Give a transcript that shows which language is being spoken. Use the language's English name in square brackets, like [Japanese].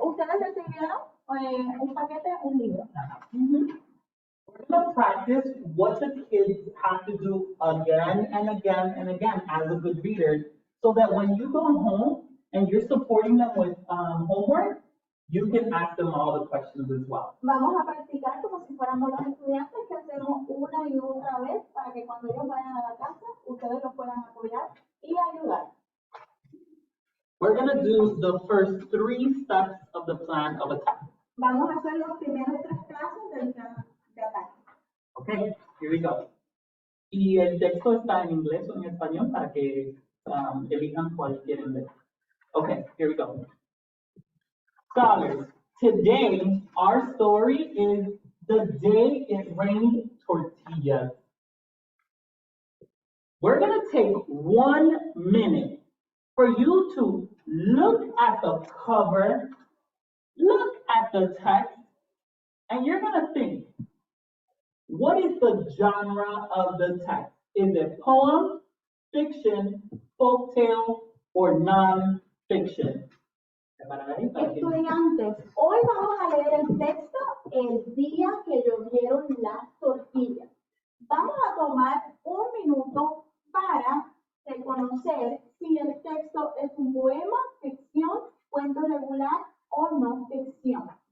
[Spanish] ¿Ustedes recibieron un paquete, un libro? [English] We're going to practice what the kids have to do again and again and again as a good reader, so that when you go home and you're supporting them with homework, you can ask them all the questions as well. [Spanish] Vamos a practicar como si fuéramos los estudiantes que hacemos una y otra vez para que cuando ellos vayan a la casa, ustedes los puedan apoyar y ayudar. [English] We're going to do the first 3 steps of the plan of attack. [Spanish] Vamos a hacer los primeros 3 pasos del plan de ataque. [English] Okay, here we go. [Spanish] Y el texto está en inglés o en español para que elijan cuál quieren ver. [English] Okay, here we go. Scholars, today our story is The Day It Rained Tortillas. We're going to take 1 minute for you to look at the cover, look at the text, and you're going to think, what is the genre of the text? Is it poem, fiction, folktale, or non-fiction? [Spanish] Estudiantes, hoy vamos a leer el texto El día que llovieron las tortillas. Vamos a tomar un minuto para reconocer si el texto es un poema, ficción, cuento regular o no ficción.